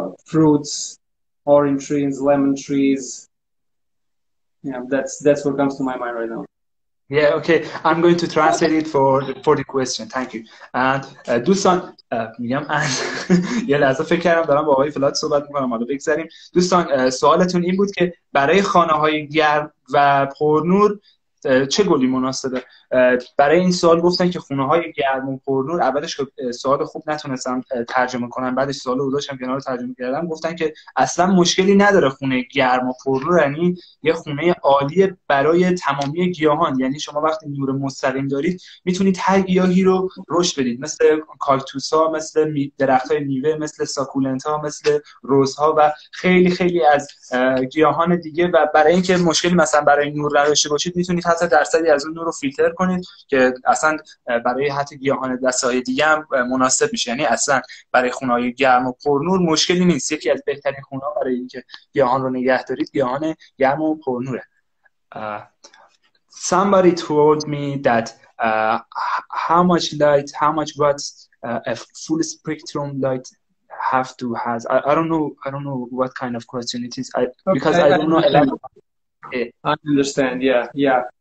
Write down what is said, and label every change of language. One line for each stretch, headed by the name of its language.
English: Fruits, orange trees, lemon trees. Yeah, that's what comes to my mind right now. Yeah, okay. I'm going to translate it for the question. Thank you.
Persian: And دوستان میگم یه لحظه فکر کردم دارم با آقای ولاد صحبت میکنم. حالا بگذاریم. دوستان سوالتون این بود که برای خانه‌های گرم و پرنور چه گلی مناسبه؟ برای این سوال گفتن که خونه‌های گرم و پرنور. اولش سوال خوب نتونستم ترجمه کنم، بعدش سوال رو داشتم کنار ترجمه کردم. گفتن که اصلا مشکلی نداره خونه گرم و پرنور، یعنی یه خونه عالی برای تمامی گیاهان. یعنی شما وقتی نور مستقیم دارید میتونید هر گیاهی رو رشد بدید، مثل کاکتوس‌ها، مثل درخت‌های میوه، مثل ساکولنت‌ها، مثل روزها و خیلی از گیاهان دیگه. و برای اینکه مشکلی مثلا برای نور نداشته باشید میتونید حتی درصدی از اون نور رو فیلتر کنید که اصلا برای حتی گیاهان دسته‌های دیگه هم مناسب میشه. یعنی اصلا برای خونه‌های گرم و پرنور مشکلی نیست. یکی از بهترین خونه‌ها برای اینکه گیاهان رو نگه دارید گیاهان گرم و پرنوره.
English: Somebody told me that how much watts a full spectrum light have to has. I don't know what kind of question it is. Because I don't know a lot. I understand. Yeah.